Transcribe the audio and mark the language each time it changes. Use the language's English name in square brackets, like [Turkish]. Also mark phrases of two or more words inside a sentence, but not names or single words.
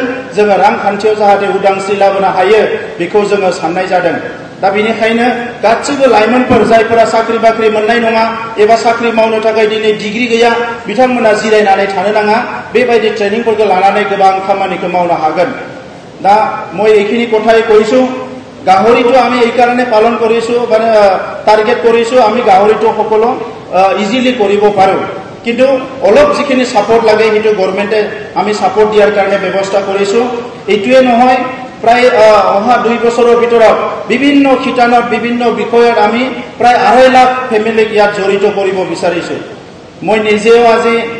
[Bodo] जोङो रांखान्थियाव जाहाथे उदांस्रि लाबोनो हायो बेखौ जोङो साननाय जादों दा बेनिखायनो गासिबो लाइमोनफोर जायफोरा साख्रि बाख्रि मोननाय नङा एबा साख्रि मावनो थाखाय दिनै डिग्री गैया बिथांमोना जिरायनानै थानो नाङा बेबायदि ट्रेनिंफोरखौ लानानै गोबां खामानिखौ मावनो हागोन दा [Assamese] মই এইখিনি কথাই কৈছো গাহৰিটো আমি এই কাৰণে পালন কৰিছো মানে টাৰ্গেট কৰিছো আমি গাহৰিটো সকলো ইজিলি কৰিব পাৰো কিন্তু অলপ যিখিনি সাপোর্ট লাগে সেইটো গভর্নমেন্টে আমি সাপোর্ট দিয়াৰ কাৰণে ব্যৱস্থা কৰিছো এইটোৱে নহয় প্ৰায় অহা 2 বছৰৰ ভিতৰত বিভিন্ন খিতানত বিভিন্ন বিষয়ত আমি প্ৰায় 2.5 লাখ ফ্যামিলিক ইয়াত জড়িত কৰিব বিচাৰিছো মই নিজেও আজি